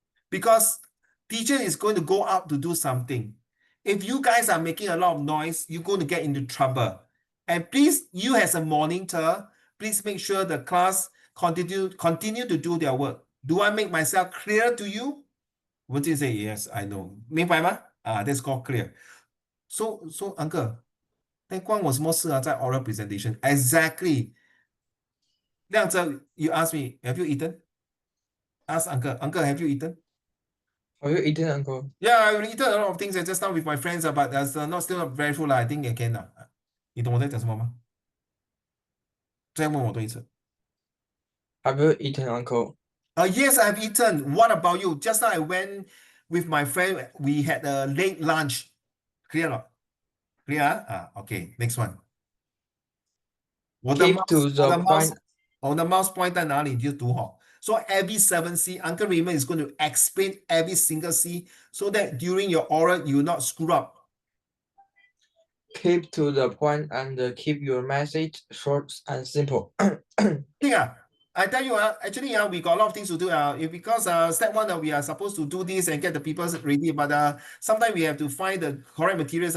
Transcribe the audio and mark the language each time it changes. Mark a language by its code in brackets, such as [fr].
[en] Because teacher is going to go out to do something. If you guys are making a lot of noise, you're going to get into trouble. And please, you as a monitor, please make sure the class continue to do their work. Do I make myself clear to you? Wenjing say, yes, I know. [zh] 明白吗? [en] That's called clear. So uncle, [zh] 但关我什么事啊？在 [en] oral presentation. Exactly. 亮子, you ask me, have you eaten? Ask uncle, have you eaten? Have you eaten, Uncle? Yeah, I've eaten a lot of things just now with my friends, but that's not still not very full. I think I can. [zh] 你懂我在讲什么吗？再问我多一次。 [en] Have you eaten, Uncle? Yes, I've eaten. What about you? Just now I went with my friend. We had a late lunch. Clear not? Clear? Okay. Next one. [zh] 我的 [en] Keep to the point. [zh] 我的 [en] mouse point [zh] 在哪里你就读好。 [en] So every 7C, Uncle Raymond is going to explain every single C so that during your oral you will not screw up. Keep to the point and keep your message short and simple. Yeah, I tell you, actually, we got a lot of things to do. Because step one, we are supposed to do this and get the people ready, but sometimes we have to find the correct materials.